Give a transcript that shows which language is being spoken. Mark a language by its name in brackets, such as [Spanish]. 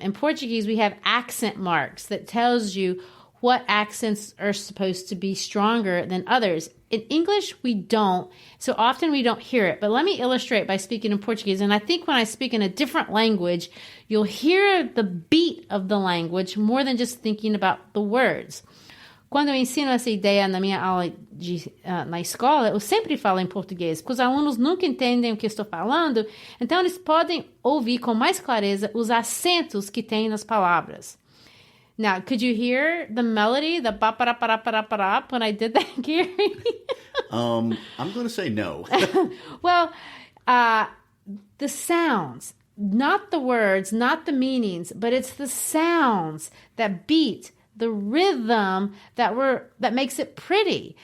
[English] In Portuguese, we have accent marks that tells you what accents are supposed to be stronger than others. In English, we don't. So often we don't hear it. But let me illustrate by speaking in Portuguese. And I think when I speak in a different language, you'll hear the beat of the language more than just thinking about the words. [Portuguese] Quando eu ensino essa ideia na minha aula na escola, eu sempre falo em português, porque os alunos nunca entendem o que estou falando, então eles podem ouvir com mais clareza os acentos que tem nas palavras. [English] Now, could you hear the melody, the ba-pa-ra-pa-ra-pa-ra-pa-ra, when I did that, Gary? I'm going to say no. Well, the sounds, not the words, not the meanings, but it's the sounds that beat the rhythm that makes it pretty.